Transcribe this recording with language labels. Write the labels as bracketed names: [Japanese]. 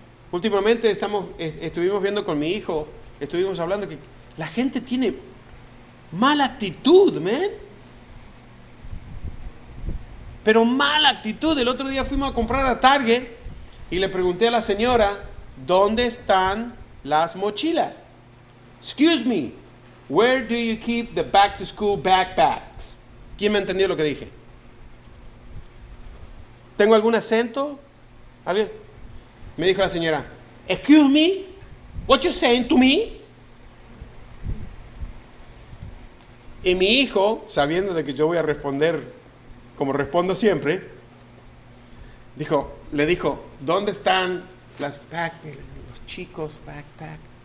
[Spanish] Últimamente estuvimos viendo con mi hijo, estuvimos hablando que la gente tiene mala actitud, ¿man? Pero mala actitud. El otro día fuimos a comprar a Target y le pregunté a la señora, ¿dónde están las mochilas? [English] Excuse me, where do you keep the back to school backpacks? [Spanish] ¿Quién me entendió lo que dije? ¿Tengo algún acento? ¿Alguien? Me dijo la señora, [English] excuse me, what you saying to me? [Spanish] Y mi hijo, sabiendo de que yo voy a responder como respondo siempre, le dijo, ¿dónde están las los chicos backpack?